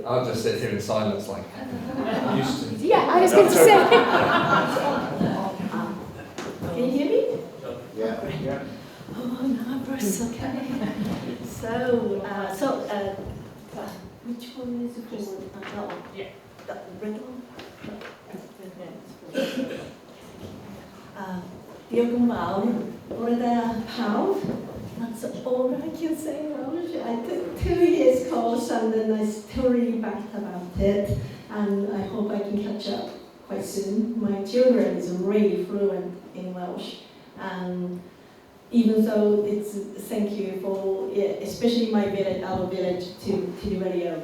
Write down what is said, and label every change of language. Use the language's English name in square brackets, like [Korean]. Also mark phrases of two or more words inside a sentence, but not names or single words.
[English] I'll just sit here in silence like I'm used to. Yeah, I was going to say. Can you hear me? Yeah. Oh, nervous. Okay. Which one is it called? That one. Yeah. That red one. [Welsh] Diolch yn fawr. Bore da pawb. [English] That's all I can say in Welsh. I took 2 years course and then I still really bad about it. And I hope I can catch up quite soon. My children is really fluent in Welsh. And even though it's thank you for, especially my village, our village, to the radio.